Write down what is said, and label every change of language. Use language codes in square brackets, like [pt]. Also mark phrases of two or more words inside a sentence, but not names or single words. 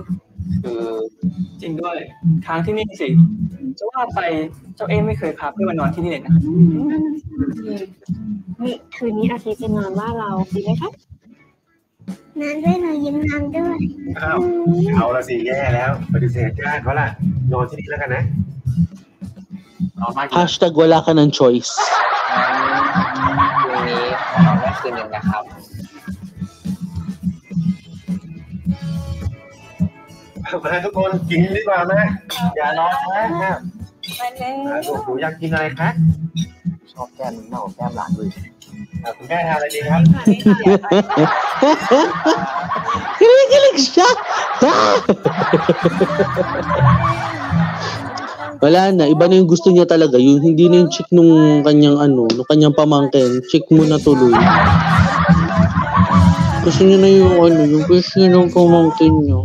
[th] จริงด้วยค้างที่นี่สิจะว่าไปเจ้าเอไม่เคยพาเพื่อนมานอนที่นี่เลยนะ นี่คืนนี้อาทิตย์จะนอนบ้านเราดีไหมคะ นอนด้วยหนูยิ้มนอนด้วย เอาละสิแย่แล้วปฏิเสธญาติเขาล่ะนอนที่นี่แล้วกันนะ [tl] Hashtag wala ka ng choice. [th] คืนนี้ขอนอนได้คืนหนึ่งนะครับ มาทุกคนกินดีกว่านะอย่านอนนะหนูอยากกินอะไรคะ ชอบแก้มมากกว่าแก้มหลานด้วย คุณแม่ทานอะไรดีครับ [tl] Kinikilig siya. Wala na, iba na yung gusto niya talaga. Yung hindi na yung chick nung kanyang nung kanyang pamangkin. Chick mo na tuloy. Gusto niya na yung yung fish niya ng pamangkin niya.